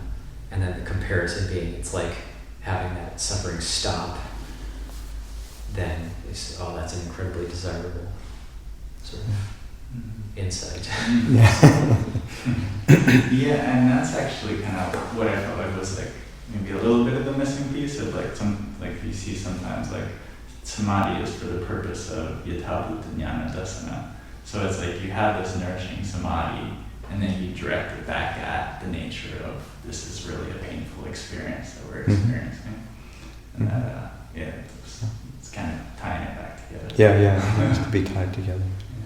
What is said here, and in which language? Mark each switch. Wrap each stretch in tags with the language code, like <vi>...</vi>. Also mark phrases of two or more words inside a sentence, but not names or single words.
<en>And then the comparison being, it's like having that suffering stop, then it's, that's an incredibly desirable sort of insight. Yeah, and that's actually kind of what I felt like was like maybe a little bit of the missing piece of you see sometimes like samadhi is for the purpose of</en> <pi>yathabhuta jnana dasana.</pi> <en>So it's like you have this nourishing samadhi and then you direct it back at the nature of this is really a painful experience that we're experiencing. And that, it's kind of tying it back together. Yeah, it has to be tied together.</en>